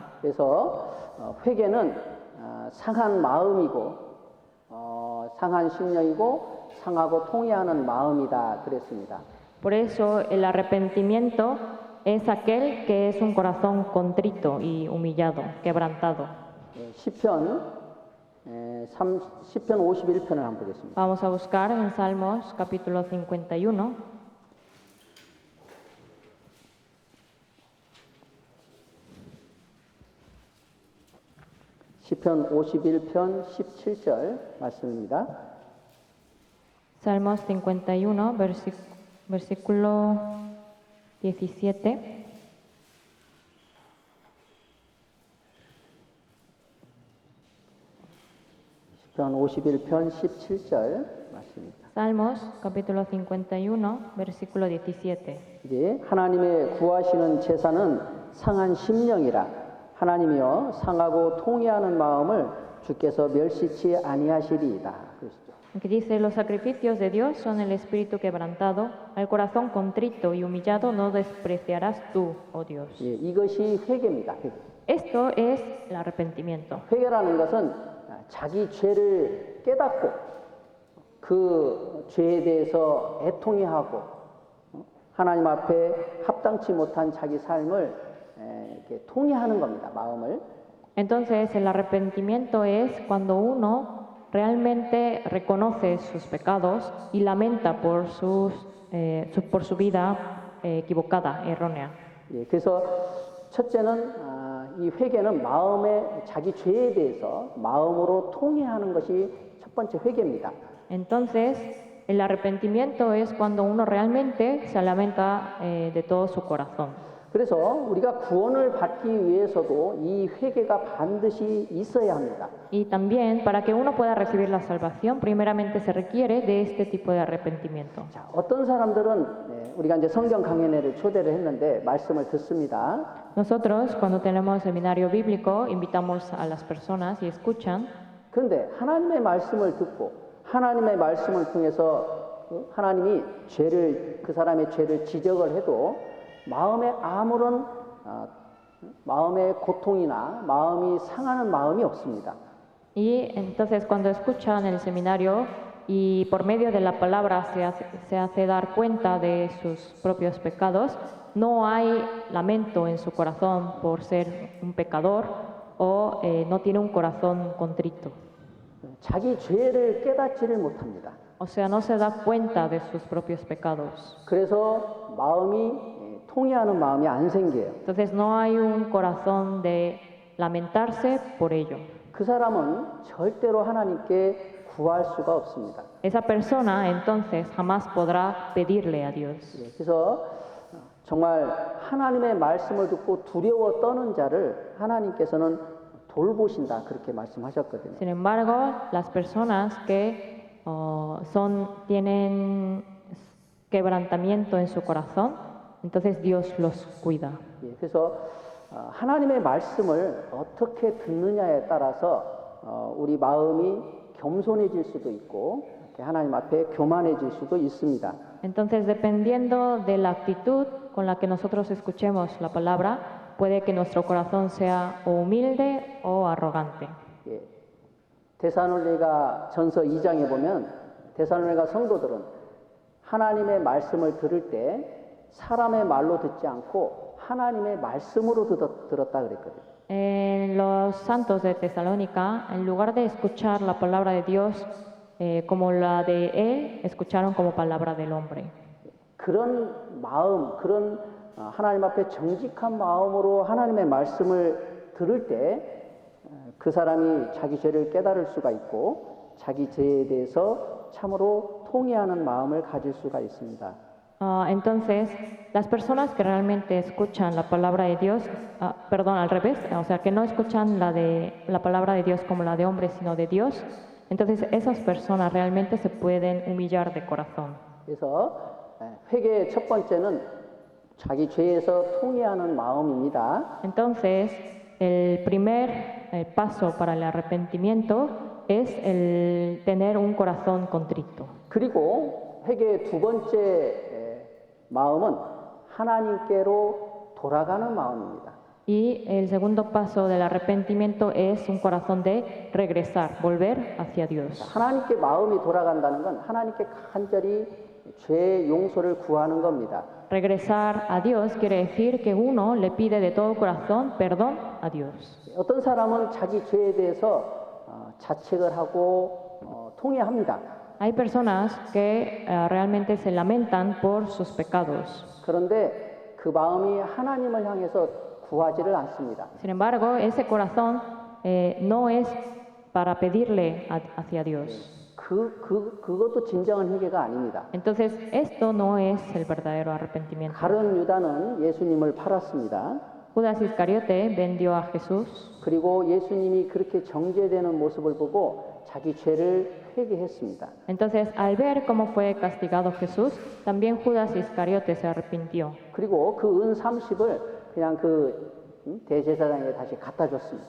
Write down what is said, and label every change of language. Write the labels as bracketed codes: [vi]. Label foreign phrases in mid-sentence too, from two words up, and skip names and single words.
[ko] 그래서 회개는 상한 마음이고 상한 심령이고 상하고 통회하는 마음이다 그랬습니다. [es] Por eso el arrepentimiento es aquel que es un corazón contrito y humillado, quebrantado. [ko] 시편 51편을 한번 보겠습니다. [es] Vamos a buscar en Salmos capítulo 51. [ko] 시편 51편 17절 말씀입니다. [es] Salmos 51, versículo 17. [ko] 시편 51편 17절 말씀입니다. [es] Salmos capítulo 51, versículo 17. [ko] 이제 하나님의 구하시는 제사는 상한 심령이라 하나님이여 상하고 통회하는 마음을 주께서 멸시치 아니하시리이다. 그러시죠. [es] Aquí dice, los sacrificios de Dios son el espíritu quebrantado, al corazón contrito y humillado no despreciarás tú, oh Dios. [ko] 예, 이것이 회개입니다. 회개. [es] Esto es el arrepentimiento. [ko] 회개라는 것은 자기 죄를 깨닫고 그 죄에 대해서 애통해하고 하나님 앞에 합당치 못한 자기 삶을 이렇게 통회하는 겁니다. 마음을. [es] Entonces, el arrepentimiento es cuando uno realmente reconoce sus pecados y lamenta por su vida equivocada, errónea. [ko] 예, 그래서 첫째는 이 회개는 마음의 자기 죄에 대해서 마음으로 통회하는 것이 첫 번째 회개입니다. [es] Entonces, el arrepentimiento es cuando uno realmente se lamenta de todo su corazón. [ko] 그래서 우리가 구원을 받기 위해서도 이 회개가 반드시 있어야 합니다. [es] Y también, para que uno pueda recibir la salvación, primeramente se requiere de este tipo de arrepentimiento. [ko] 자, 어떤 사람들은 우리가 이제 성경 강연회를 초대를 했는데 말씀을 듣습니다. [es] Nosotros, cuando tenemos seminario bíblico, invitamos a las personas y escuchan. [ko] 그런데 하나님의 말씀을 듣고 하나님의 말씀을 통해서 하나님이 그 사람의 죄를 지적을 해도 마음에 아무런 마음의 고통이나 마음이 상하는 마음이 없습니다. [es] Y entonces cuando escuchan el seminario y por medio de la palabra se hace dar cuenta de sus propios pecados, no hay lamento en su corazón por ser un pecador o no tiene un corazón contrito. [ko] 자기 죄를 깨닫지를 못합니다. [es] O sea, no se da cuenta de sus propios pecados. [ko] 그래서 마음이 통회하는 마음이 안 생겨요. [es] Entonces no hay un corazón de lamentarse por ello. [ko] 그 사람은 절대로 하나님께 구할 수가 없습니다. [es] Esa persona entonces jamás podrá pedirle a Dios. [ko] 그래서 정말 ha나님의 말씀을 듣고 두려워 떠는 자를 하나님께서는 돌보신다 그렇게 말씀하셨거든요. [es] Sin embargo, las personas que tienen quebrantamiento en su corazón, entonces Dios los cuida. [ko] 그래서 하나님의 말씀을 어떻게 듣느냐에 따라서 우리 마음이 겸손해질 수도 있고 하나님 앞에 교만해질 수도 있습니다. [es] Entonces, dependiendo de la actitud con la que nosotros escuchemos la palabra, puede que nuestro corazón sea o humilde o arrogante. [ko] 데살로니가 전서 2장에 보면 데살로니가 성도들은 하나님의 말씀을 들을 때 사람의 말로 듣지 않고 하나님의 말씀으로 들었다 그랬거든요. [es] Los santos de Tesalónica, en lugar de escuchar la palabra de Dios como la de él, escucharon como palabra del hombre. [ko] 그런 마음, 그런 하나님 앞에 정직한 마음으로 하나님의 말씀을 들을 때 그 사람이 자기 죄를 깨달을 수가 있고 자기 죄에 대해서 참으로 통회하는 마음을 가질 수가 있습니다. [es] Entonces, las personas que realmente escuchan la palabra de Dios, perdón, al revés, o sea, que no escuchan la palabra de Dios como la de hombre, sino de Dios, entonces esas personas realmente se pueden humillar de corazón. [ko] 그래서 회개의 첫 번째는 자기 죄에서 통회하는 마음입니다. [es] Entonces, el primer paso para el arrepentimiento es el tener un corazón contrito. [ko] 그리고 회개의 두 번째 마음은 하나님께로 돌아가는 마음입니다. [es] Y el segundo paso del arrepentimiento es un corazón de regresar, volver hacia Dios. [ko] 하나님께 마음이 돌아간다는 건 하나님께 간절히 죄 용서를 구하는 겁니다. [es] Regresar a Dios quiere decir que uno le pide de todo corazón perdón a Dios. [ko] 어떤 사람은 자기 죄에 대해서 자책을 하고 통회합니다. [es] Hay personas que realmente se lamentan por sus pecados. [ko] 그런데 그 마음이 하나님을 향해서 구하지를 않습니다. [es] Sin embargo, ese corazón no es para pedirle hacia Dios. [ko] 그것도 진정한 회개가 아닙니다. [es] Entonces, esto no es el verdadero arrepentimiento. [ko] 가룟 유다는 예수님을 팔았습니다. [es] Judas Iscariote vendió a Jesús. [ko] 그리고 예수님이 그렇게 정죄되는 모습을 보고 자기 죄를 회개했습니다. [es] Entonces, al ver cómo fue castigado Jesús, también Judas Iscariote se arrepintió. [ko] 그리고 그 은 30을 그냥 그 대제사장에게 다시 갖다 줬습니다.